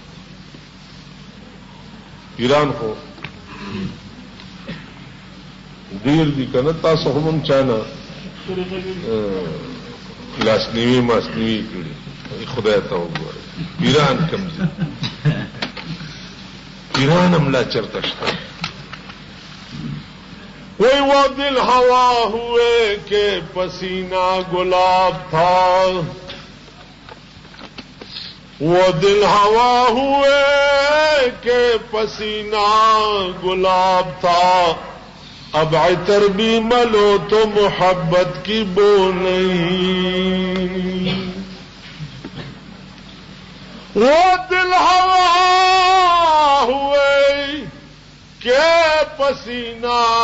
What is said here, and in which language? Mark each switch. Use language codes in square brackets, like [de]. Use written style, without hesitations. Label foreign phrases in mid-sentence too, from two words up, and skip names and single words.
[ps] پیران خو ډیر دي کنه تاسو هم چانه لاسنیوي ماسنیوي کړي خدای ته وګوره پیران کم دي پیران هم لا چرته شته [ur] وہی وہ دل ہوا ہوئے کہ پسینہ گلاب تھا وہ دل ہوا ہوئے کہ پسینہ گلاب تھا اب عطر بھی ملو تو محبت کی بو نہیں وہ دل ہوا ہوئے کہ پسینہ